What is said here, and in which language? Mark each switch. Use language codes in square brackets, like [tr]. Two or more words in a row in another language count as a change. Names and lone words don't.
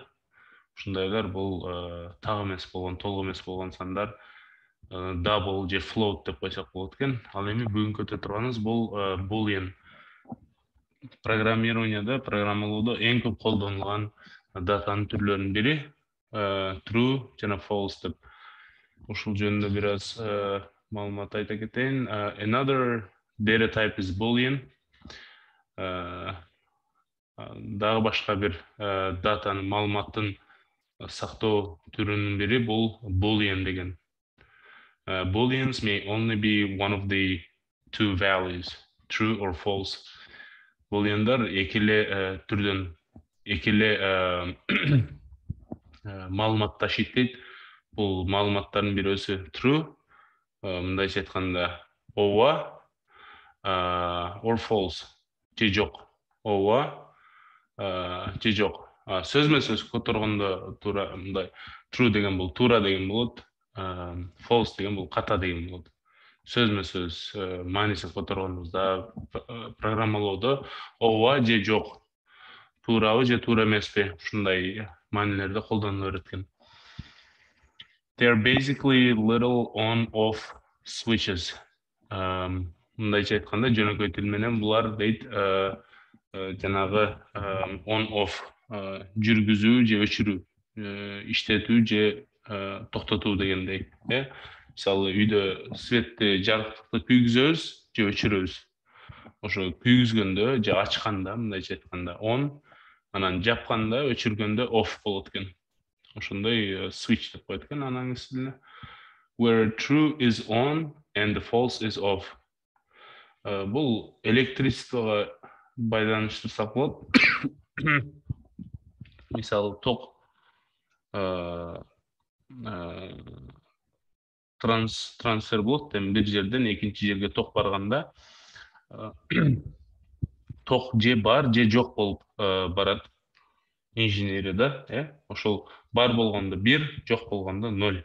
[ky] Ушундайлар бул так эмес болгон, толук эмес болгон сандар, double же float деп койсок болот экен. Ал эми бүгүн көтө турганыбыз бул boolean. Программированияда, программалоодо эң көп колдонулган датанын түрлөрүнүн бири true жана false деп. Ушул жөнүндө бир аз маалымат айта кетейин. [en] Another data type is boolean. [ky] Дагы башка бир датанын, маалыматтын сактоо түрүнүн бири бул boolean деген. [en] Booleans may only be one of the two values, true or false. [ky] Booleanдар экиле түрдөн, экиле маалымат ташыйт дейт. Бул маалыматтардын бирөөсү true, мындайча айтканда ооба, [en] or false, [ky] же жок. Ооба, же жок. Сөзмө сөз которгондо туура мындай true деген бул туура деген болот, false деген бул ката деген болот. Сөзмө сөз маанисин которгонубузда программалоодо ооба же жок, туурабы же туура эмеспи, ушундай маанилерде колдонула берет экен. [en] They are basically little on-off switches. [ky] Мындайча айтканда, жөнөкөй тил менен булар дейт жанагы on-off, жүргүзүү же өчүрүү, иштетүү же токтотуу дегендей. Мисалы, үйдө светти, жарыктыкты күйгүзөбүз же өчүрөбүз. Ошо күйгүзгөндө же ачканда, мындайча айтканда on, анан жапканда, өчүргөндө off болот экен. Ошондой switch деп коет экен анаңыз тилине. [en] Where true is on and the false is off. [ky] Бул электричествого байланыштырсак болот. Мисалы, ток трансфер болот, бир жерден экинчи жерге ток барганда ток же бар же жок болуп барат инженерияда, ошол бар болгондо 1, жок болгондо 0.